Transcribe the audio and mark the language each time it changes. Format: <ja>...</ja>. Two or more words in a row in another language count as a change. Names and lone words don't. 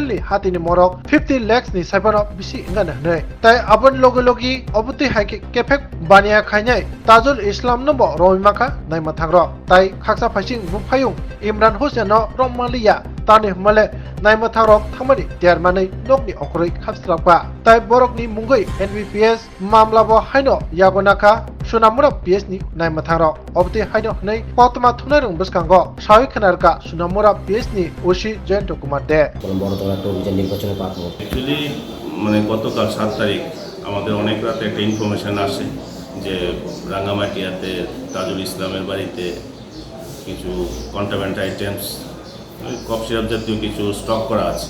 <trp>ni hatini morok 50 lakhs ni saibano bisi ingana hnai tai abon logi obuti haike kefek bania khainai Tajul Islam nombo roimaka naima thangro tai khaksa phasing bufayung Imran Hussein no romaliya tani male naima thangrok thamani tiarmani nokni okroi khapstrapa tai borokni mungoi NBPS mamlabo haino yagonaka sunamura PS ni naima thangrok obti haino hnai potma thunarung buskango sawi khanarka sunamura PS ni oshi Joyento Kumar de</trp> <bn>অ্যাকচুয়ালি মানে গতকাল 7 তারিখ আমাদের অনেক রাতে একটা ইনফরমেশন আসে যে রাঙ্গামাটিয়াতে তাজুল ইসলামের বাড়িতে কিছু</bn> <en>contraband items cough syrup</en> <bn>জাতীয় কিছু স্টক করা আছে।</bn>